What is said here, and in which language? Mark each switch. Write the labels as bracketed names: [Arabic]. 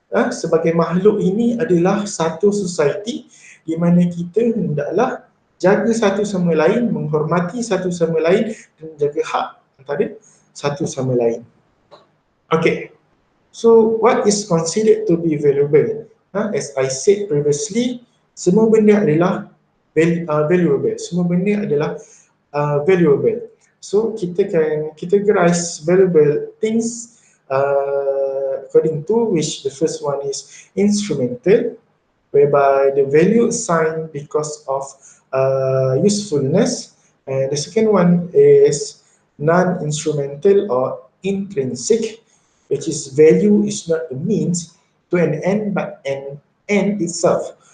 [Malay] sebagai makhluk ini adalah satu society di mana kita hendaklah jaga satu sama lain, menghormati satu sama lain dan jaga hak antara satu sama lain. [English] Okay, so what is considered to be valuable? As I said previously, [Malay] semua benda adalah valuable. Semua benda adalah valuable. [English] So kita can categorize valuable things according to which the first one is instrumental, whereby the value assigned because of usefulness, and the second one is non-instrumental or intrinsic, which is value is not a means to an end but an end itself.